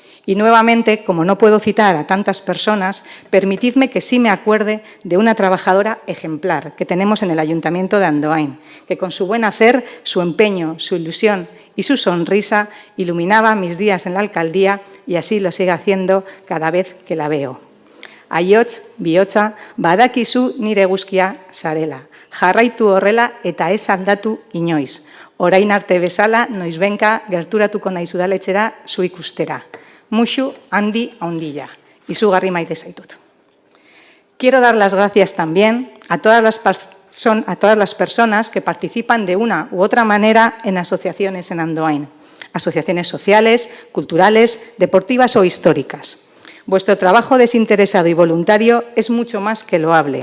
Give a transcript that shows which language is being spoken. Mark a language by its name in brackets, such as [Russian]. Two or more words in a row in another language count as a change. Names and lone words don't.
[Spanish] Y nuevamente, como no puedo citar a tantas personas, permitidme que sí me acuerde de una trabajadora ejemplar que tenemos en el Ayuntamiento de Andoain, que con su buen hacer, su empeño, su ilusión y su sonrisa iluminaba mis días en la alcaldía y así lo sigue haciendo cada vez que la veo. [Basque] Aiotz, bihotza, badakizu nire eguzkia zarela. Jarraitu horrela eta ez aldatu inoiz. Orain arte bezala, noizbenka gerturatuko naiz udaletxera zu ikustera. Muxu handi haundilla. Izugarri maite zaitut. [Spanish] Quiero dar las gracias también a todas las personas que participan de una u otra manera en asociaciones en Andoain. Asociaciones sociales, culturales, deportivas o históricas. Vuestro trabajo desinteresado y voluntario es mucho más que loable.